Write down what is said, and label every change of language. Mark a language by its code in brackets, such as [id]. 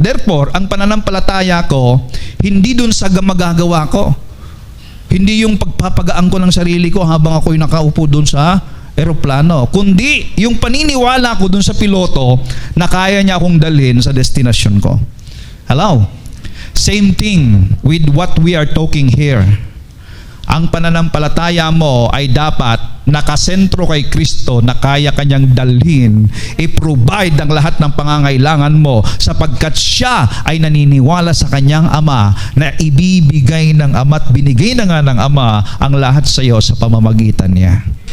[tl] Therefore, ang pananampalataya ko, hindi dun sa magagawa ko. Hindi yung pagpapagaan ko ng sarili ko habang ako'y nakaupo dun sa eroplano, kundi yung paniniwala ko dun sa piloto na kaya niya akong dalhin sa destinasyon ko. [en] Hello? Same thing with what we are talking here. [tl] Ang pananampalataya mo ay dapat nakasentro kay Kristo na kaya kanyang dalhin, i-provide ang lahat ng pangangailangan mo sapagkat siya ay naniniwala sa kanyang Ama na ibibigay ng Ama at binigay na nga ng Ama ang lahat sa iyo sa pamamagitan niya.